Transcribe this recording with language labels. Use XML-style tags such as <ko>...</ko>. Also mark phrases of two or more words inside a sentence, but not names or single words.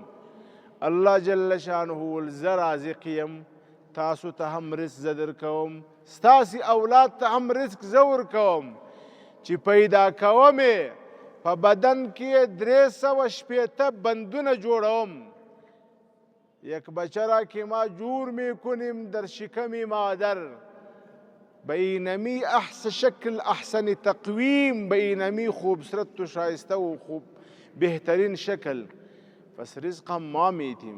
<ps>الله جل شانه ول زه رازق یم، تاسو ته هم رزق زه درکوم، ستاسې اولاد ته هم رزق زه ورکوم. چې پیدا کوم یې په بدن کې 360 بندونه جوړوم.</ps> <fa>یک بچه را که ما جور میکنیم در شکم مادر، به اینمی احسن شکل،</fa> <ar>احسن تقویم،</ar> <fa>به اینمی خوبصورت و شایسته و خوب بهترین شکل، پس رزق هم ما میدیم.</fa>